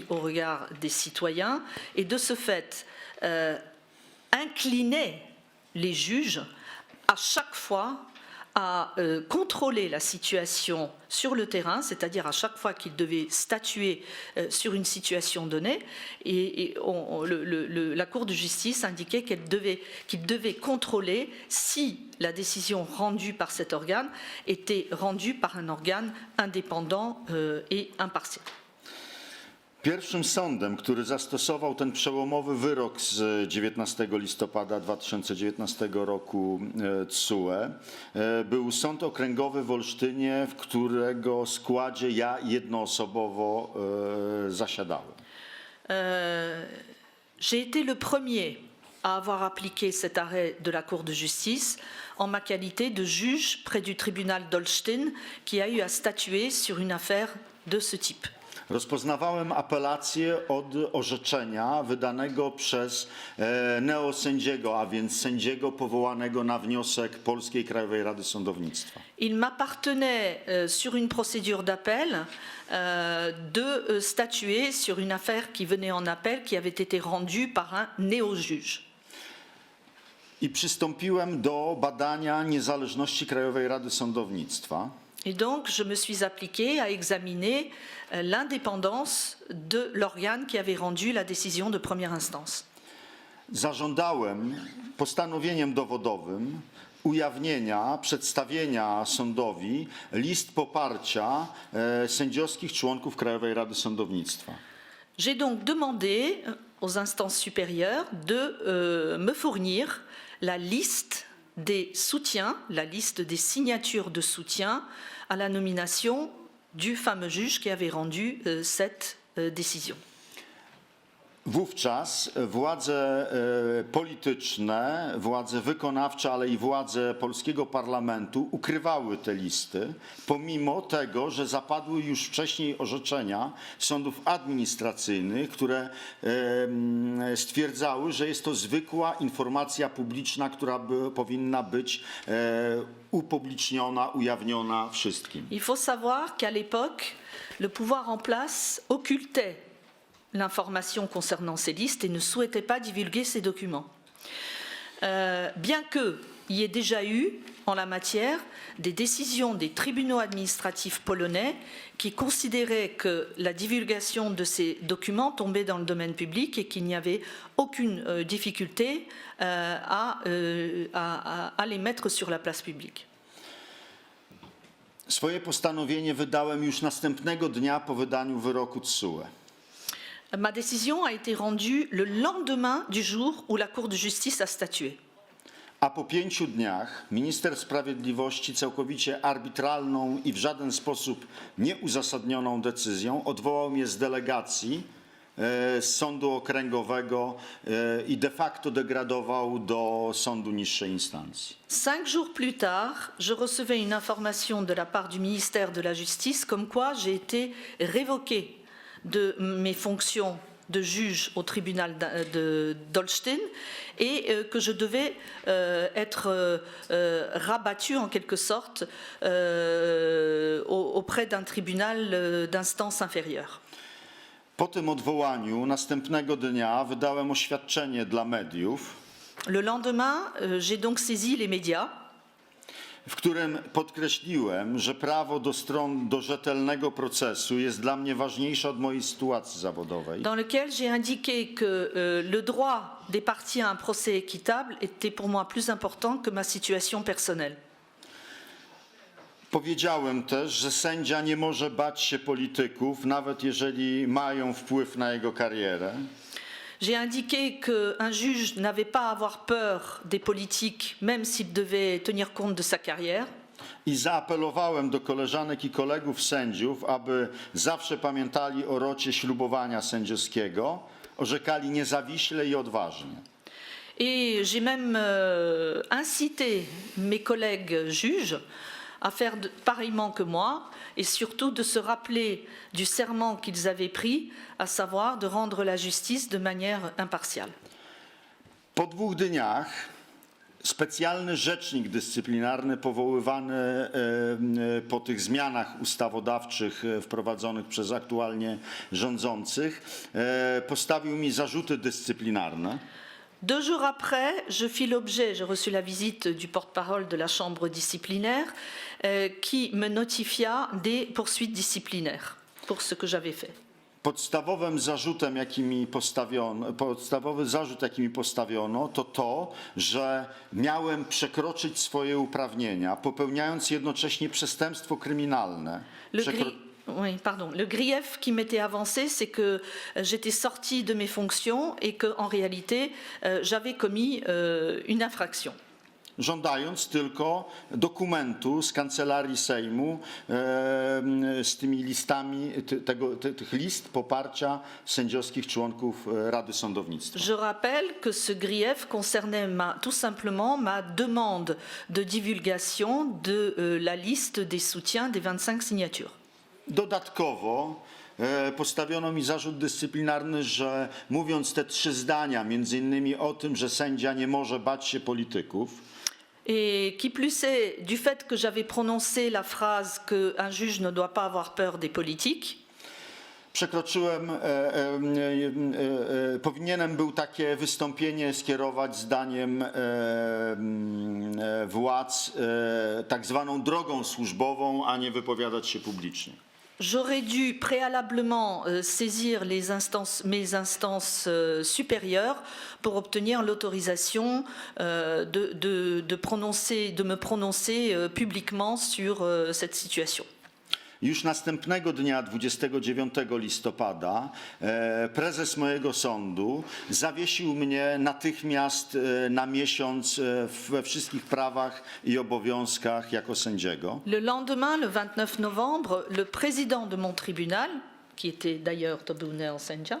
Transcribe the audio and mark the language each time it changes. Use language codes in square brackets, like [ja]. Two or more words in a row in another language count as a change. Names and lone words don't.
[fr] au regard des citoyens et de ce fait inclinait les juges à chaque fois à contrôler la situation sur le terrain, c'est-à-dire à chaque fois qu'ils devaient statuer sur une situation donnée, et la Cour de justice indiquait qu'ils devaient contrôler si la décision rendue par cet organe était rendue par un organe indépendant et impartial. [pl] Pierwszym sądem, który zastosował ten przełomowy wyrok z 19 listopada 2019 roku TSUE był Sąd Okręgowy w Olsztynie, w którego składzie ja jednoosobowo zasiadałem. [fr] J'ai été le premier à avoir appliqué cet arrêt de la Cour de justice en ma qualité de juge près du tribunal d'Olsztyn qui a eu à statuer sur une affaire de ce type. [pl] Rozpoznawałem apelację od orzeczenia wydanego przez neosędziego, a więc sędziego powołanego na wniosek Polskiej Krajowej Rady Sądownictwa. [fr] Il m'appartenait sur une procédure d'appel de statuer sur une affaire qui venait en appel, qui avait été rendue par un néo-juge. [pl] I przystąpiłem do badania niezależności Krajowej Rady Sądownictwa. [fr] Et donc, je me suis appliquée à examiner l'indépendance de l'organe qui avait rendu la décision de première instance. [pl] Zażądałem postanowieniem dowodowym ujawnienia, przedstawienia sądowi list poparcia sędziowskich członków Krajowej Rady Sądownictwa. [fr] J'ai donc demandé aux instances supérieures de me fournir la liste des soutiens, la liste des signatures de soutien à la nomination du fameux juge qui avait rendu cette décision. [pl] Wówczas władze polityczne, władze wykonawcze, ale i władze polskiego parlamentu ukrywały te listy, pomimo tego, że zapadły już wcześniej orzeczenia sądów administracyjnych, które stwierdzały, że jest to zwykła informacja publiczna, która powinna być upubliczniona, ujawniona wszystkim. [fr] Il faut savoir qu'à l'époque, le pouvoir en place occultait l'information concernant ces listes et ne souhaitait pas divulguer ces documents. Bien qu'il y ait déjà eu, en la matière, des décisions des tribunaux administratifs polonais qui considéraient que la divulgation de ces documents tombait dans le domaine public et qu'il n'y avait aucune difficulté à les mettre sur la place publique. [pl] Swoje postanowienie wydałem już następnego dnia po wydaniu wyroku TSUE. [fr] Ma décision a été rendue le lendemain du jour où la Cour de justice a statué. [pl] A po 5 dniach minister sprawiedliwości całkowicie arbitralną i w żaden sposób nieuzasadnioną decyzją odwołał mnie z delegacji z sądu okręgowego i [la] de facto [pl] degradował do sądu niższej instancji. [fr] 5 jours plus tard, je recevais une information de la part du ministère de la Justice comme quoi j'ai été révoqué de mes fonctions de juge au tribunal d'Holstein et que je devais être rabattu en quelque sorte auprès d'un tribunal d'instance inférieure. [pl] Po tym odwołaniu następnego dnia wydałem oświadczenie dla mediów, [fr] Le lendemain, j'ai donc saisi les médias, [pl] w którym podkreśliłem, że prawo do rzetelnego procesu jest dla mnie ważniejsze od mojej sytuacji zawodowej. [fr] dans lequel j'ai indiqué que le droit des parties à un procès équitable était pour moi plus important que ma situation personnelle. [pl] Powiedziałem też, że sędzia nie może bać się polityków, nawet jeżeli mają wpływ na jego karierę. [fr] J'ai indiqué qu'un juge n'avait pas à avoir peur des politiques, même s'il devait tenir compte de sa carrière. [pl] I zaapelowałem do koleżanek i kolegów sędziów, aby zawsze pamiętali o rocie ślubowania sędziowskiego, orzekali niezawiśle i odważnie. [fr] Et j'ai même incité mes collègues juges à faire pareillement que moi et surtout de se rappeler du serment qu'ils avaient pris, à savoir de rendre la justice de manière impartiale. [pl] Po 2 dniach specjalny rzecznik dyscyplinarny powoływany po tych zmianach ustawodawczych wprowadzonych przez aktualnie rządzących postawił mi zarzuty dyscyplinarne. [fr] 2 jours après, je fis l'objet, j'ai reçu la visite du porte-parole de la chambre disciplinaire qui me notifia des poursuites disciplinaires pour ce que j'avais fait. [pl] Podstawowy zarzut, jaki mi postawiono, to, że miałem przekroczyć swoje uprawnienia, popełniając jednocześnie przestępstwo kryminalne. [fr] Le grief qui m'était avancé, c'est que j'étais sortie de mes fonctions et qu'en réalité, j'avais commis une infraction. [pl] Żądając tylko dokumentu z kancelarii Sejmu z tymi listami, tych list poparcia sędziowskich członków Rady Sądownictwa. [fr] Je rappelle que ce grief concernait tout simplement ma demande de divulgation de la liste des soutiens des 25 signatures. [pl] Dodatkowo postawiono mi zarzut dyscyplinarny, że mówiąc te 3 zdania, między innymi o tym, że sędzia nie może bać się polityków, [fr] et qui plus est, du fait que j'avais prononcé la phrase qu'un juge ne doit pas avoir peur des politiques, [pl] przekroczyłem, powinienem był takie wystąpienie skierować zdaniem władz tak zwaną drogą służbową, a nie wypowiadać się publicznie. [fr] J'aurais dû préalablement saisir mes instances supérieures pour obtenir l'autorisation de me prononcer publiquement sur cette situation. [pl] Już następnego dnia, 29 listopada, prezes mojego sądu zawiesił mnie natychmiast na miesiąc we wszystkich prawach i obowiązkach jako sędziego. [fr] Le lendemain, le 29 novembre, le président de mon tribunal, qui était d'ailleurs Tobunel Senja,